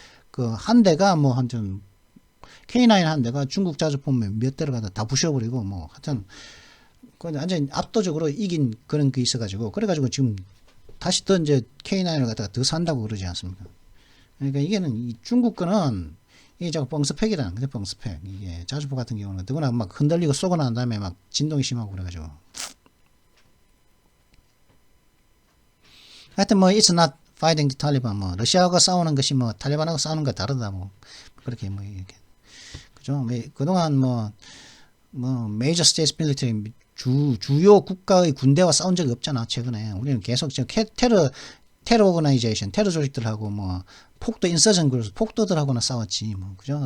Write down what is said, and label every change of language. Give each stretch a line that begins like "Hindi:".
Korean: 그 한 대가 뭐 하여튼 K9 한 대가 중국 자주포 몇 대를 갖다 다 부셔버리고 뭐 하여튼 완전 압도적으로 이긴 그런 게 있어가지고 그래가지고 지금 다시 또 이제 K9을 갖다가 더 산다고 그러지 않습니까? 그러니까 이게는 이 중국 거는 이게 자꾸 뻥스팩이라는 거죠. 뻥스팩. 이게 자주포 같은 경우는 누구나 막 흔들리고 쏘고 난 다음에 막 진동이 심하고 그래가지고. 하여튼 뭐
English: it's not fighting the Taliban.
Korean: 뭐 러시아하고 싸우는 것이 뭐 탈리반하고 싸우는 거 다르다. 뭐 그렇게 뭐 이렇게 그죠. 그동안 뭐
English: 메이저 스테이트 밀리터리
Korean: 주요 국가의 군대와 싸운 적이 없잖아. 최근에 우리는 계속
English: 테러 오거나이제이션,
Korean: 테러 조직들하고 뭐 폭도
English: 인서전 그룹,
Korean: 폭도들하고나 싸웠지. 뭐 그죠?